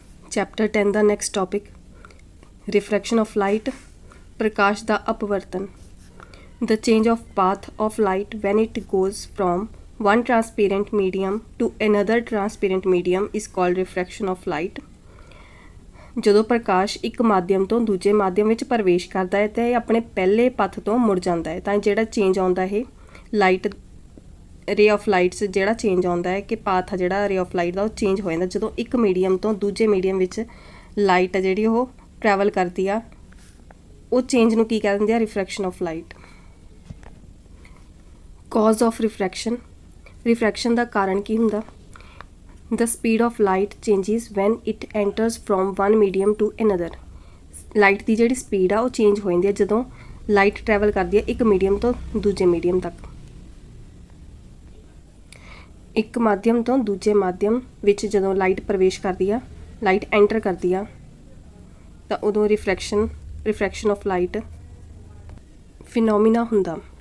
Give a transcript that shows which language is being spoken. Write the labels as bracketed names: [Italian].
[Punjabi] Chapter 10 ਦਾ next topic ਰਿਫਰੈਕਸ਼ਨ of light Prakash ਦਾ ਅਪਵਰਤਨ [English] the change of path of light when it goes from one transparent medium to another transparent medium is called refraction of light। [Punjabi] ਜਦੋਂ ਪ੍ਰਕਾਸ਼ ਇੱਕ ਮਾਧਿਅਮ ਤੋਂ ਦੂਜੇ ਮਾਧਿਅਮ ਵਿੱਚ ਪ੍ਰਵੇਸ਼ ਕਰਦਾ ਹੈ ਤਾਂ ਇਹ ਆਪਣੇ ਪਹਿਲੇ ਪਥ ਤੋਂ ਮੁੜ ਜਾਂਦਾ ਹੈ ਤਾਂ ਜਿਹੜਾ ਚੇਂਜ ਆਉਂਦਾ ਇਹ ਲਾਈਟ ਰੇ ਆਫ ਲਾਈਟਸ ਜਿਹੜਾ ਚੇਂਜ ਆਉਂਦਾ ਹੈ ਕਿ ਪਾਥ ਆ ਜਿਹੜਾ ਰੇ ਆਫ ਲਾਈਟ ਦਾ ਉਹ ਚੇਂਜ ਹੋ ਜਾਂਦਾ ਜਦੋਂ ਇੱਕ ਮੀਡੀਅਮ ਤੋਂ ਦੂਜੇ ਮੀਡੀਅਮ ਵਿੱਚ ਲਾਈਟ ਆ ਜਿਹੜੀ ਉਹ ਟਰੈਵਲ ਕਰਦੀ ਆ ਉਹ ਚੇਂਜ ਨੂੰ ਕੀ ਕਹਿ ਦਿੰਦੇ ਆ ਰਿਫਰੈਕਸ਼ਨ ਆਫ ਲਾਈਟ। ਕਾਜ਼ ਆਫ ਰਿਫਰੈਕਸ਼ਨ ਰਿਫਰੈਕਸ਼ਨ ਦਾ ਕਾਰਨ ਕੀ ਹੁੰਦਾ [English] the speed of light changes when it enters from one medium to another। [Punjabi] Light ਦੀ ਜਿਹੜੀ ਸਪੀਡ ਆ ਉਹ ਚੇਂਜ ਹੋ ਜਾਂਦੀ ਹੈ ਜਦੋਂ ਲਾਈਟ ਟਰੈਵਲ ਕਰਦੀ ਹੈ ਇੱਕ ਮੀਡੀਅਮ ਤੋਂ ਦੂਜੇ ਮੀਡੀਅਮ ਤੱਕ। ਇੱਕ ਮਾਧਿਅਮ ਤੋਂ ਦੂਜੇ ਮਾਧਿਅਮ ਵਿੱਚ ਜਦੋਂ ਲਾਈਟ ਪ੍ਰਵੇਸ਼ ਕਰਦੀ ਆ ਲਾਈਟ ਐਂਟਰ ਕਰਦੀ ਆ ਤਾਂ ਉਦੋਂ ਰਿਫਰੈਕਸ਼ਨ ਆਫ ਲਾਈਟ ਫਿਨੋਮੀਨਾ ਹੁੰਦਾ।